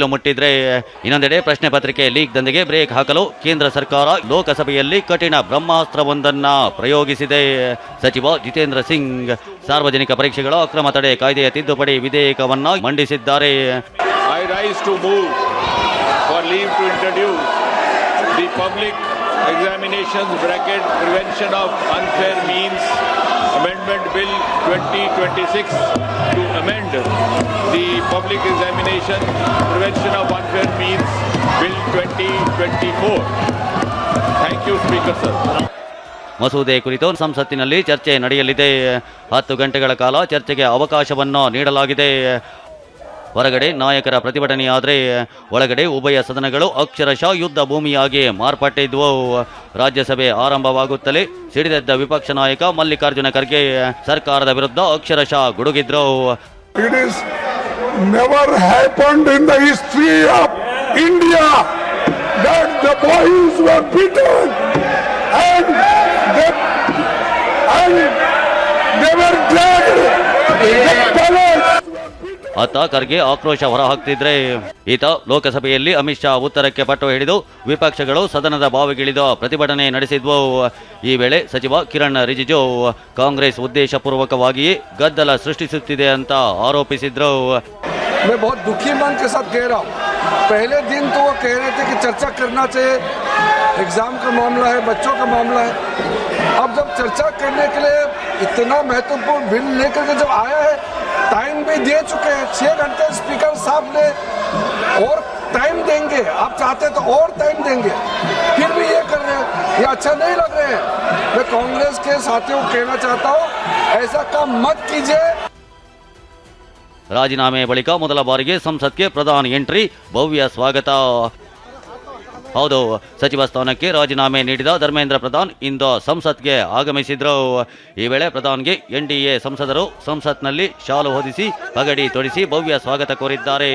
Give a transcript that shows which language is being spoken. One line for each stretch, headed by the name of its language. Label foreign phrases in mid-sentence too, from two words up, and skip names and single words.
Kannada: ಮುಟ್ಟಿದ್ರೆ, ಇನ್ನೊಂದೆಡೆ ಪ್ರಶ್ನೆ ಪತ್ರಿಕೆ ಲೀಕ್ ದಂಧೆಗೆ ಬ್ರೇಕ್ ಹಾಕಲು ಕೇಂದ್ರ ಸರ್ಕಾರ ಲೋಕಸಭೆಯಲ್ಲಿ ಕಠಿಣ ಬ್ರಹ್ಮಾಸ್ತ್ರವೊಂದನ್ನ ಪ್ರಯೋಗಿಸಿದೆ. ಸಚಿವ ಜಿತೇಂದ್ರ ಸಿಂಗ್ ಸಾರ್ವಜನಿಕ ಪರೀಕ್ಷೆಗಳ ಅಕ್ರಮ ತಡೆ ಕಾಯ್ದೆಯ ತಿದ್ದುಪಡಿ ವಿಧೇಯಕವನ್ನ ಮಂಡಿಸಿದ್ದಾರೆ.
English: I rise to move for leave to introduce the public examinations bracket prevention of unfair means amendment bill 2026 to amend the public examination prevention of unfair means bill 2024. Thank you, Speaker sir.
Kannada: ಮಸೂದೆ ಕುರಿತು ಸಂಸತ್ತಿನಲ್ಲಿ ಚರ್ಚೆ ನಡೆಯಲಿದೆ. 10 ಗಂಟೆಗಳ ಕಾಲ ಚರ್ಚೆಗೆ ಅವಕಾಶವನ್ನು ನೀಡಲಾಗಿದೆ. ಹೊರಗಡೆ ನಾಯಕರ ಪ್ರತಿಭಟನೆಯಾದರೆ ಒಳಗಡೆ ಉಭಯ ಸದನಗಳು ಅಕ್ಷರಶಃ ಯುದ್ಧ ಭೂಮಿಯಾಗಿ ಮಾರ್ಪಟ್ಟಿದ್ವು. ರಾಜ್ಯಸಭೆ ಆರಂಭವಾಗುತ್ತಲೇ ಸಿಡಿದೆದ್ದ ವಿಪಕ್ಷ ನಾಯಕ ಮಲ್ಲಿಕಾರ್ಜುನ ಖರ್ಗೆ ಸರ್ಕಾರದ ವಿರುದ್ಧ ಅಕ್ಷರಶಃ ಗುಡುಗಿದ್ರು.
English: It is never happened in the history of India that the boys were beaten and they were dragged.
Kannada: ಆತ ಖರ್ಗೆ ಆಕ್ರೋಶ ಹೊರಹಾಕ್ತಿದ್ರೆ, ಈತ ಲೋಕಸಭೆಯಲ್ಲಿ ಅಮಿತ್ ಶಾ ಉತ್ತರಕ್ಕೆ ಪಟ್ಟು ಹಿಡಿದು ವಿಪಕ್ಷಗಳು ಸದನದ ಬಾವಿಗಿಳಿದು ಪ್ರತಿಭಟನೆ ನಡೆಸಿದ್ವು. ಈ ವೇಳೆ ಸಚಿವ ಕಿರಣ್ ರಿಜಿಜು ಕಾಂಗ್ರೆಸ್ ಉದ್ದೇಶಪೂರ್ವಕವಾಗಿಯೇ ಗದ್ದಲ ಸೃಷ್ಟಿಸುತ್ತಿದೆ ಅಂತ ಆರೋಪಿಸಿದ್ರು.
Hindi: मैं बहुत दुखी मन के साथ कह रहा हूँ. पहले दिन तो वो कह रहे थे कि चर्चा करना चाहिए, एग्जाम का मामला है, बच्चों का मामला है. अब जब चर्चा करने के लिए इतना महत्वपूर्ण बिल लेकर के जब आया है, टाइम भी दे चुके हैं 6 घंटे स्पीकर साहब ने, और टाइम देंगे, आप चाहते तो और टाइम देंगे, फिर भी ये कर रहे हैं. ये अच्छा नहीं लग रहे हैं. मैं कांग्रेस के साथियों को कहना चाहता हूँ, ऐसा काम मत कीजिए.
Kannada: ರಾಜೀನಾಮೆ ಬಳಿಕ ಮೊದಲ ಬಾರಿಗೆ ಸಂಸತ್ಗೆ ಪ್ರಧಾನಿ ಎಂಟ್ರಿ, ಭವ್ಯ ಸ್ವಾಗತ. ಹೌದು, ಸಚಿವ ಸ್ಥಾನಕ್ಕೆ ರಾಜೀನಾಮೆ ನೀಡಿದ ಧರ್ಮೇಂದ್ರ ಪ್ರಧಾನ್ ಇಂದು ಸಂಸತ್ಗೆ ಆಗಮಿಸಿದ್ರು. ಈ ವೇಳೆ ಪ್ರಧಾನ್ಗೆ ಎನ್ಡಿಎ ಸಂಸದರು ಸಂಸತ್ನಲ್ಲಿ ಶಾಲು ಹೊದಿಸಿ ಪಗಡಿ ತೊಡಿಸಿ ಭವ್ಯ ಸ್ವಾಗತ ಕೋರಿದ್ದಾರೆ.